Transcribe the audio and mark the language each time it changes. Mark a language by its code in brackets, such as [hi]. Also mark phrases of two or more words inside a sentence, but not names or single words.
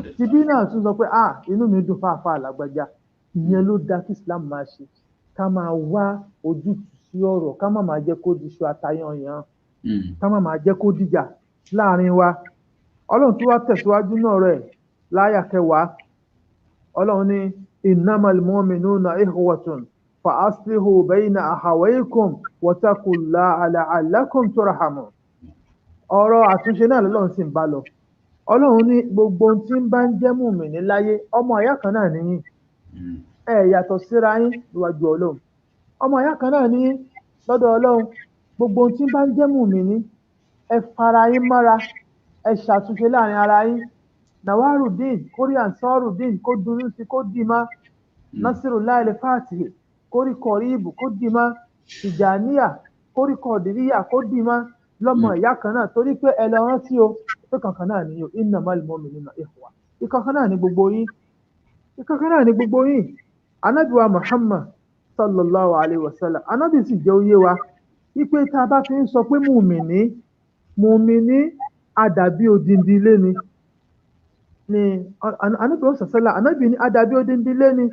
[yo] Tibí náà tún sọ pé inú mi dùn fáfáà lágbájá. Ìyẹn ló dá kí Islam máa ṣe. Ká máa wá ojútùú sí ọ̀rọ̀, ká má máa jẹ́ kó di iṣu atayanyan. Ká má máa jẹ́ kó dìjà láàrin wa. Ọlọ́run tó wá tẹ̀síwájú náà rẹ̀ láyà 10. Ọlọ́run ní [ar] إنما المؤمنون إخوة فأصلحوا بين أخويكم واتقوا الله لعلكم ترحمون. [yo] Ọ̀rọ̀ àtúnṣe náà lọ́lọ́run sì ń bá lọ. Ọlọ́run ní gbogbo ohun tí ń bá ń jẹ́ mùmínì láyé, ọmọ ìyá kan náà nìyí. Ẹ yàtọ̀ síra yín níwájú Ọlọ́run. Ọmọ ìyá kan náà nìyí lọ́dọ̀ Ọlọ́run. Gbogbo ohun tí ń bá ń jẹ́ mùmínì, ẹ fara yín mọ́ra. Ẹ ṣàtúnṣe láàrin ara yín. Nawarudin, kórí Ansarudin, kó dunú sí, kó dì má. Nasirullahi al-Fatihi, kórí Kọ̀ríbù, kó dì má. Tìjàníyà, kórí Kọ̀dìríyà, kó dì má. Lọ́mọ ìyá kan náà, torí pé ẹ lọ rántí o, pé kankan náà ni o, [ar] إنما المؤمنون إخوة. [yo] Ìkankan náà ni gbogbo yín. Ìkankan náà ni gbogbo yín. Ànábì wa [ar] Muhammad صلى الله عليه وسلم. [yo] Ànábì sì jẹ́ ó yé wa. Wípé tá a bá fi ń sọ pé mùmìnì àdàbí odindi ilé ni. Ànábì sàṣálà, ànábì ní àdàbí odindi ilé ni.